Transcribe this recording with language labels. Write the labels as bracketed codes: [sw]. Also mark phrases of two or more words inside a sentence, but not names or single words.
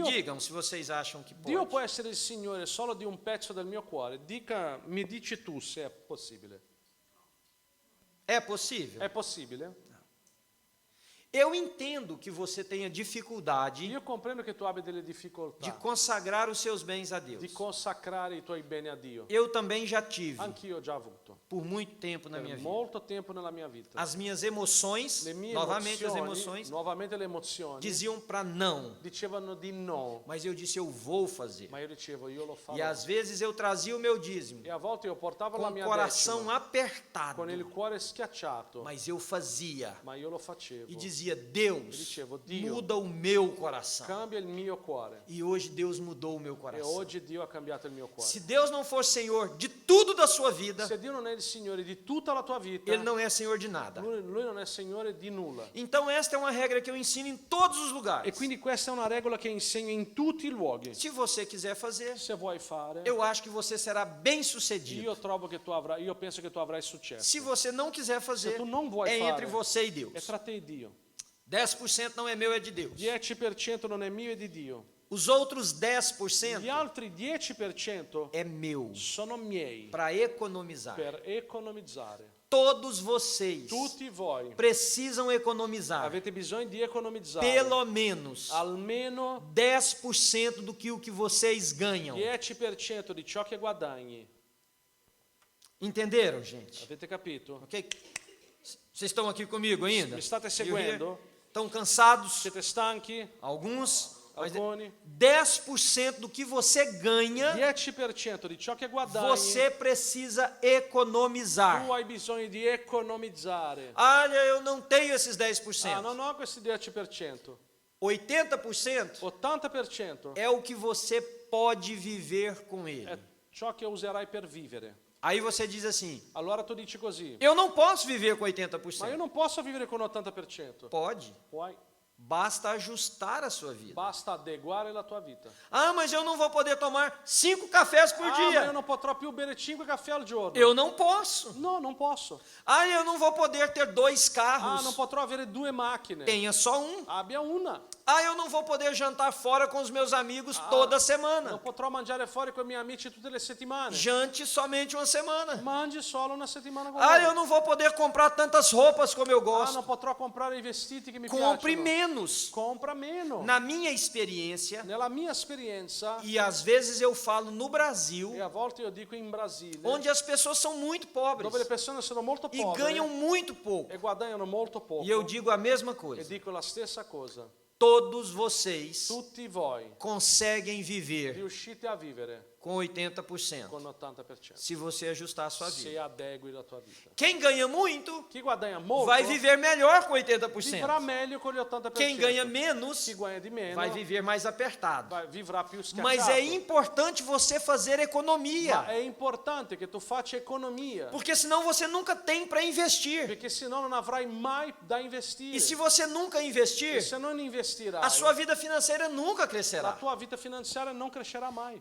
[pt] Me digam se vocês acham que Dio pode. [it] può essere il Signore solo di un pezzo del mio cuore. Mi dici tu se è possibile. [pt] É possível? [it] È possibile? [pt] Eu entendo que você tenha dificuldade [it] Io comprendo che tu abbia delle [pt] de [it] difficoltà [pt] consagrar os seus bens a [it] di [pt] Deus. [it] consacrare i tuoi beni a Dio. [pt] Eu também já tive, [it] Anch'io ho già avuto. [pt] por muito tempo na minha [it] Per [pt] vida. [it] molto tempo nella mia vita. [pt] As minhas emoções, [it] Le mie [pt] novamente as [it] emozioni, [pt] emoções, [it] nuovamente le emozioni, [pt] diziam para não. [it] dicevano di no, [pt] Mas eu disse, eu vou fazer. [it] ma io dicevo io lo farò. [pt] E às vezes eu trazia o meu dízimo [it] E a volte io portavo [pt] com [it] la [pt] o [it] mia [pt] coração [it] decima, [pt] apertado, [it] con il cuore schiacciato, [pt] mas eu fazia. [it] ma io lo facevo. [pt] E dizia, [it] E [pt] Deus, [it] dicevo, Dio, [pt] muda o meu coração. [it] cambia il mio cuore. [pt] E hoje Deus mudou o meu [it] E [pt] coração. [it] oggi Dio ha cambiato il mio cuore. [pt] Se Deus não for Senhor de tudo da sua vida, [it] Se Dio non è il Signore di tutta la tua vita, [pt] Ele não é Senhor de nada. [it] lui non è Signore di nulla. [pt] Então esta é uma regra que eu ensino em todos os [it] E [pt] lugares. [it] quindi questa è una regola che insegno in tutti i luoghi. [pt] Se você quiser fazer, [it] Se vuoi fare, [pt] eu acho que você será bem sucedido. [it] io penso che tu avrai successo. [pt] Se você não quiser fazer, [it] Se tu non vuoi [pt] é [it] fare, [pt] entre você e [it] È [pt] Deus. [it] tra te e Dio. [pt] 10% não é meu, é de Deus. [it] 10% non è mio e di Dio. [pt] Os outros [it] Gli 10% altri 10% [pt] é meu, [it] sono miei [pt] para economizar. [it] per economizzare. [pt] Todos vocês [it] Tutti voi [pt] precisam economizar [it] avete bisogno di economizzare [pt] pelo menos [it] almeno [pt] 10% do que o que vocês ganham. [it] 10% di ciò che guadagni. [pt] Entenderam, gente? [it] Avete capito? [pt] Ok? Vocês estão aqui comigo ainda? [it] Mi state seguendo? [pt] Estão cansados? [it] Siete stanchi? [pt] Alguns? Mas [it] Alcuni? [pt] 10% do que você ganha, [it] 10% di ciò che guadagni [pt] você precisa economizar. [it] tu hai bisogno di economizzare. [pt] Olha, eu não tenho esses [it] Ah, 10%. non ho questi 10%. [pt] 80% [it] 80% [pt] é o que você pode viver com [it] è [pt] ele. [it] ciò che userai per vivere. [pt] Aí você diz assim: [it] Allora tu dici così, [pt] eu não posso viver com [it] ma io 80%. non posso vivere con 80%. [pt] Pode. [it] Puoi, [pt] Basta ajustar a sua vida. [it] basta adeguare la tua vita. [pt] Ah, mas eu não vou poder tomar 5 cafés por [it] Ah, ma io [pt] dia. [it] non potrò più bere 5 caffè al giorno. [pt] Eu não posso. [it] No, non posso. [pt] Ah, eu não vou poder ter 2 [it] Ah, [pt] carros. [it] non potrò avere 2 macchine. [pt] Tenha só um. [it] Abbia una. [pt] Ah, eu não vou poder jantar fora com os meus amigos toda [it] Non [pt] semana. [it] potrò mangiare fuori con i miei amici tutte le settimane. [pt] Jante somente uma semana. [it] Mangi solo una settimana con [pt] Ah, [it] loro. [pt] eu não vou poder comprar tantas roupas como eu [it] Ah, [pt] gosto. [it] non potrò comprare i vestiti che mi [pt] Compre [it] piacciono. [pt] menos. [it] Compra meno. [pt] Na minha experiência, [it] Nella mia esperienza, [pt] e às vezes eu falo no [it] e [pt] Brasil, [it] a volte io dico in Brasile, [pt] onde as pessoas são muito pobres [it] dove le persone sono molto [pt] e [it] povere [pt] ganham muito pouco. [it] e guadagnano molto poco, [pt] E eu digo a mesma [it] e [pt] coisa. [it] dico la stessa cosa. [pt] Todos vocês [it] Tutti voi [pt] conseguem viver [it] riuscite a vivere [pt] com 80%, [it] con 80% [pt] se você ajustar a sua [it] se [pt] vida. [it] adegui la tua vita. [pt] Quem ganha muito [it] Chi guadagna molto [pt] vai viver melhor com [it] vivrà 80%. meglio con gli 80%. [pt] Quem ganha menos [it] Chi guadagna di meno [pt] vai viver mais apertado. [it] vivrà più schiacciato. [pt] Mas é importante você fazer [it] Ma [pt] economia, [it] è importante che tu faccia economia, [pt] porque senão você nunca tem para investir. [it] perché se no non avrai mai da investire. [pt] E se você nunca [it] E [pt] investir, [it] se non investirai, [pt] a sua vida financeira nunca [it] la [pt] crescerá. [it] tua vita finanziaria non crescerà mai.